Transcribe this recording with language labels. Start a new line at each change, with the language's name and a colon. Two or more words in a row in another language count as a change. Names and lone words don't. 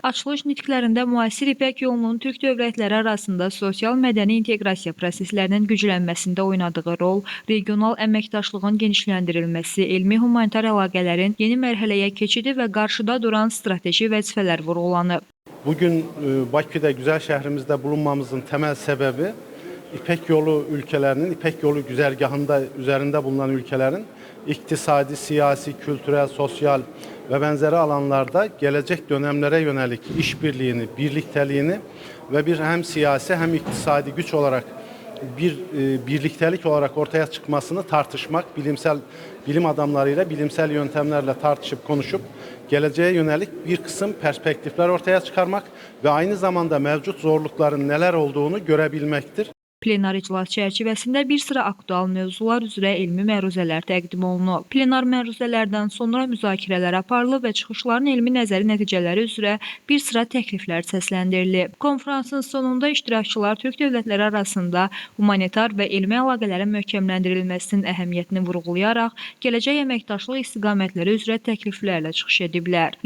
Azerbaijani: Açılış nitqlərində müasir İpək yolunun Türk dövlətləri arasında sosial-mədəni inteqrasiya proseslərinin güclənməsində oynadığı rol, regional əməkdaşlığın genişləndirilməsi, elmi-humanitar əlaqələrin yeni mərhələyə keçidi və qarşıda duran strateji vəzifələr vurğulanıb.
Turkish: Bugün Bakıda, güzel şehrimizde bulunmamızın temel sebebi İpek yolu ülkelerinin, İpek yolu güzergahında üzerinde bulunan ülkelerin iktisadi, siyasi, kültürel, sosyal ve benzeri alanlarda gelecek dönemlere yönelik işbirliğini, birlikteliğini ve bir hem siyasi hem iktisadi güç olarak bir birliktelik olarak ortaya çıkmasını tartışmak, bilim adamlarıyla, bilimsel yöntemlerle tartışıp konuşup geleceğe yönelik bir kısım perspektifler ortaya çıkarmak ve aynı zamanda mevcut zorlukların neler olduğunu görebilmektir.
Azerbaijani: Plenar iclas çərçivəsində bir sıra aktual mövzular üzrə elmi məruzələr təqdim olunub. Plenar məruzələrdən sonra müzakirələr aparılıb və çıxışların elmi nəzəri nəticələri üzrə bir sıra təkliflər səsləndirilib. Konfransın sonunda iştirakçılar Türk dövlətləri arasında humanitar və elmi əlaqələrin möhkəmləndirilməsinin əhəmiyyətini vurğulayaraq, gələcək əməkdaşlıq istiqamətləri üzrə təkliflərlə çıxış ediblər.